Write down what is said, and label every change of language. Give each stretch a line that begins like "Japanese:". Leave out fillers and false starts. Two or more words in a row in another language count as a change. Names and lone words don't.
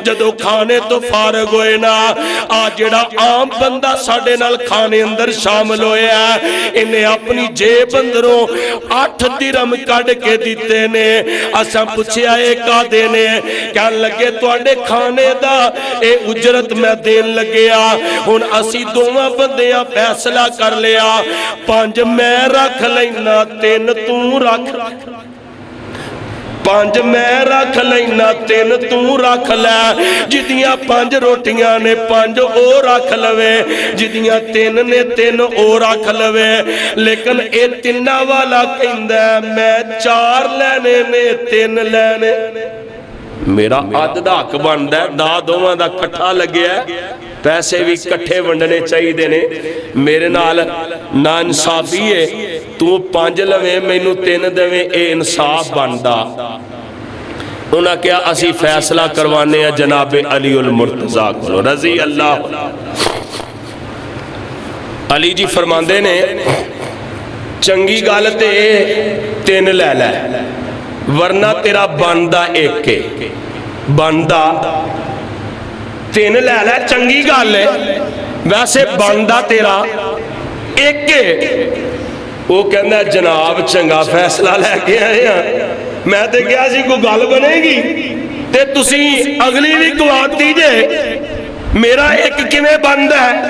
Punjabi: جدو کھانے تو فارغ ہوئے نا جڑا عام بندہ ساڑھے نال کھانے اندر شامل ہوئے ہیں انہیں اپنی جیب اندروں 8 درہم کڑ کے دیتے نے. اساں پوچھیا اے کا دینے کہن لگے تواڈے کھانے دا اے اجرت میں دین لگیا. ہن اسی دوواں بندیاں فیصلہ کر لیا 5 میں رکھ لینا 3 تو رکھ 5 میں رکھ لینا 3 تو رکھ لے. جدیاں 5 روٹیاں نے 5 او رکھ لوے جدیاں 3 نے 3 او رکھ لوے. لیکن اے 3 والا کہندہ میں 4 لینے نے 3 لینے. میرا عدد حق بندہ ہے دا دوواں دا کٹھا لگیا ہے پیسے بھی کٹھے ونڈنے چاہی دینے. میرے نال نا انصافی ہے تو 5 لویں میں نو 3 دویں اے انصاف بندہ. انہاں کیا اسی فیصلہ کروانے ہیں جناب علی المرتضیٰ کو رضی اللہ. علی جی فرماندے نے چنگی گل تے 3 لے لے، ورنہ تیرا بندا 1 ہے، بندا 3 لے لے، چنگی گل ہے، ویسے بندا تیرا 1 ہے. وو کہنا جناب چنگا فیصلہ لیکے آئے ہیں، میں تو کیا سی کوئی گل بنے گی تے تسی اگلی بھی گواتی جے، میرا 1 کیویں بندا ہے?